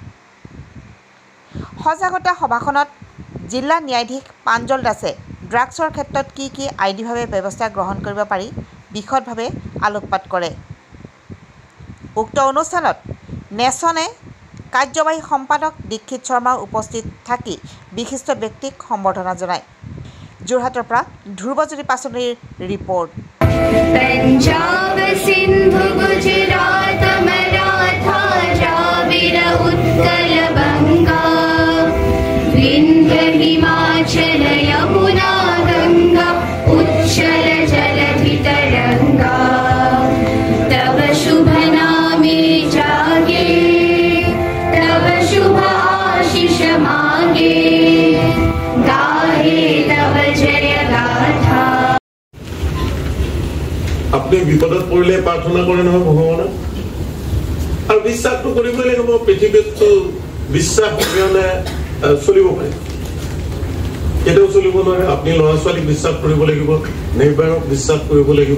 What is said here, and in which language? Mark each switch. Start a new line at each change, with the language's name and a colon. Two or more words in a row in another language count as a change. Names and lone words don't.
Assamese: সজাগতা সভাখনত জিলা ন্যায়াধীশ প্ৰাঞ্জল দাসে ড্ৰাগছৰ ক্ষেত্ৰত কি আইনীভাৱে ব্যৱস্থা গ্ৰহণ কৰিব পাৰি বিশদভাৱে আলোকপাত কৰে। উক্ত অনুষ্ঠানত নেচনে কাৰ্যবাহী সম্পাদক দীক্ষিত শৰ্মা উপস্থিত থাকি বিশিষ্ট ব্যক্তিক সম্বৰ্ধনা জনায়। যোৰহাটৰ পৰা ধ্ৰুৱজ্যোতি পাচনিৰ ৰিপৰ্ট।
Bangla: পঞ্জাব সিন্ধু গুজরাট মারাঠা দ্রাবিড় উৎকল বঙ্গ বিন্ধ্য হিমাচল যমুনা গঙ্গা উচ্ছল জলধি তরঙ্গ তব শুভ নামে জাগে তব শুভ আশিস মাগে গাহে তব জয় গাথা।
Assamese: আপনি বিপদত পৰিলে প্ৰাৰ্থনা কৰে নহয় ভগৱানক, আৰু বিশ্বাসটো কৰিবই লাগিব। পৃথিৱীতটো বিশ্বাস অবিহনে চলিব পাৰে, কেতিয়াও চলিব নোৱাৰে। আপুনি ল'ৰা ছোৱালীক বিশ্বাস কৰিব লাগিব, নেইবাৰক বিশ্বাস কৰিব লাগিব।